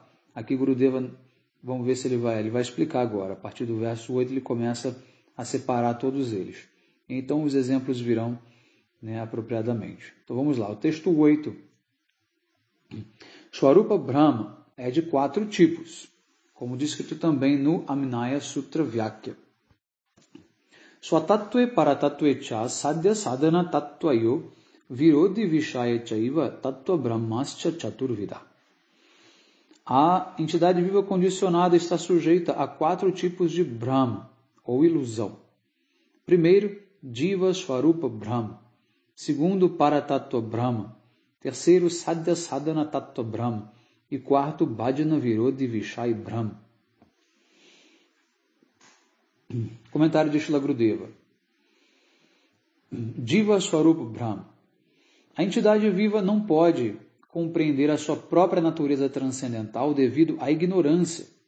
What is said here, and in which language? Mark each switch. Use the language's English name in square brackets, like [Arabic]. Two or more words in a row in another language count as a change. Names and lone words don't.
[Portuguese] Aqui Gurudeva, vamos ver se ele vai explicar agora. A partir do verso 8 ele começa a separar todos eles. Então os exemplos virão apropriadamente. Então vamos lá, o texto 8. [Sanskrit] Swarupa Brahma [Portuguese] é de 4 tipos, como descrito também no Aminaya Sutra Vyakya. [Sanskrit] Swatattve paratatve cha sadhya sadhana tattvayo virodhi vishaya chaiva tattva brahmascha chaturvida. [Portuguese] A entidade viva condicionada está sujeita a 4 tipos de Brahma, ou ilusão. Primeiro, [Sanskrit] Jiva Swarupa Brahma. [Portuguese] Segundo, [Sanskrit] Paratattva Brahma. [Portuguese] Terceiro, [Sanskrit] Sadhya Sadhana Tattva Brahma. [Portuguese] E quarto, [Sanskrit] Bhajana Virodhi Vishaya Brahma. [Portuguese] Comentário de Srila Gurudeva. [Sanskrit] Jiva Swarupa Brahma. [Portuguese] A entidade viva não pode compreender a sua própria natureza transcendental devido à ignorância.